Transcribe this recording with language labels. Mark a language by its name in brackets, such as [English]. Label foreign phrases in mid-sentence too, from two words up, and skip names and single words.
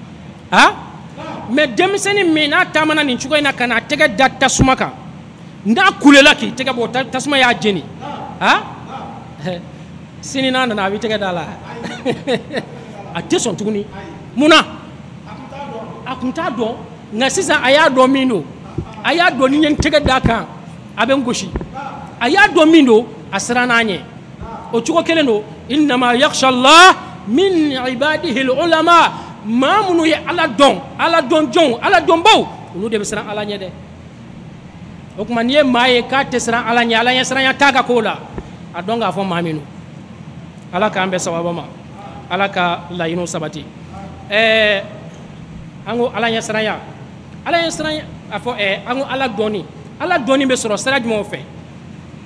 [Bambara] mɛ denmisɛnnin min n'a taamana nin cogo in na ka na a tɛgɛ da tasuma kan n'a kulela k'i tɛgɛ bɔ tasuma y'a jeni sini n'a nana a b'i tɛgɛ da la a tɛ sɔn tuguni munna a kun t'a dɔn nka sisan a y'a dɔn min don a y'a dɔn ni n ye n tɛgɛ d'a kan a bɛ n gosi a y'a dɔn min don a siran n'a ɲɛ o cogo kelen don [Arabic] إنما يخشى الله من عباده العلماء [Bambara] maa minnu ye ala dɔn ala dɔnjɔnw ala dɔnbaw olu de bɛ siran ala ɲɛ dɛ o tuma n'i ye maa ye k'a tɛ siran ala ɲɛ ala ɲɛ siranya t'a ka ko la a dɔn k'a fɔ maa min don ala k'an bɛɛ sababa ma ala ka laɲiniw sabati an ko ala ɲɛ siranya a fɔ an ko ala dɔnni bɛ sɔrɔ sira jumɛnw fɛ